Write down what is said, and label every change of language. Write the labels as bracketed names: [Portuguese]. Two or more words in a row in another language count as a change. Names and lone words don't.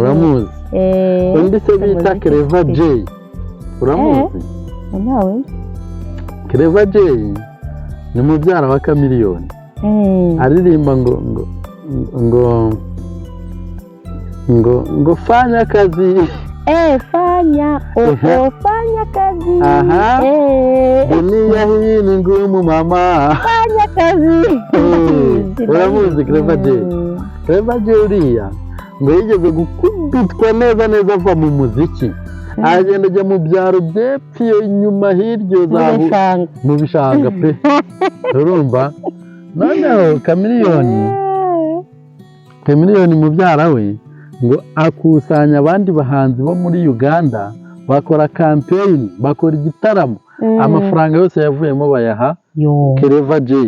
[Kinyarwanda] Uramuzi? Undi se bita Clever J. Uramuzi? Nawe. Clever J ni mubyara wa Chameleon. Aririmba ngo [Swahili] fanya kazi. Fanya kazi. Dunia hii ni ngumu mama. Fanya kazi. [Kinyarwanda] Uramuzi Clever J? Clever J uriya ngo yigeze gukubitwa neza ava mu muziki, agenda ajya mu byaro byepfo inyuma hiryo mu bishanga pe. Urumva? Noneho Chameleon mubyara we ngo akusanya abandi bahanzi bo muri Uganda, bakora campaign, bakora igitaramo, amafaranga yose yavuyemo bayaha Clever J.